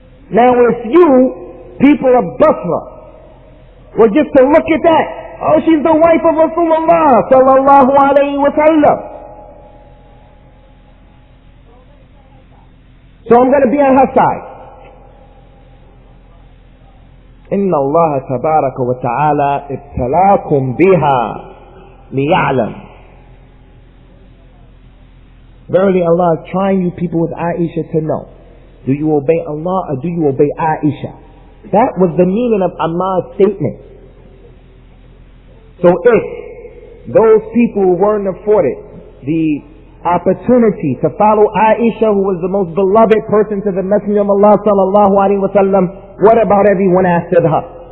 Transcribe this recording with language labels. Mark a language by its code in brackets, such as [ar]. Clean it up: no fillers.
[en] Now if you, people of Basra, were just to look at that, oh, she's the wife of Rasulullah sallallahu alaihi wasallam, so I'm going to be on her side. [ar] إن الله تبارك وتعالى ابتلاكم بها ليعلم. [en] Verily Allah is trying you people with Aisha to know, do you obey Allah or do you obey Aisha? That was the meaning of Ammar's statement. So if those people weren't afforded the opportunity to follow Aisha, who was the most beloved person to the Messenger of Allah sallallahu alaihi wasallam, what about everyone after her?